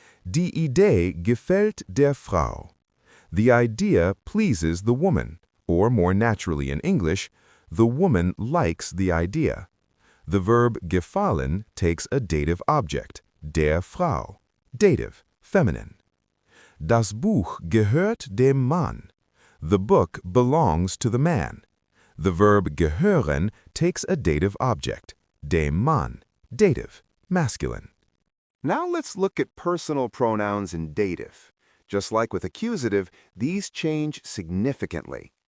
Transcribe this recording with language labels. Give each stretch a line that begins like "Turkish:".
German: Die Idee gefällt der Frau.
English: The idea pleases the woman, or more naturally in English, the woman likes the idea. The verb gefallen takes a dative object, der Frau, dative, feminine.
German: Das Buch gehört dem Mann.
English: The book belongs to the man. The verb gehören takes a dative object, dem Mann, dative, masculine. Now let's look at personal pronouns in dative. Just like with accusative, these change significantly.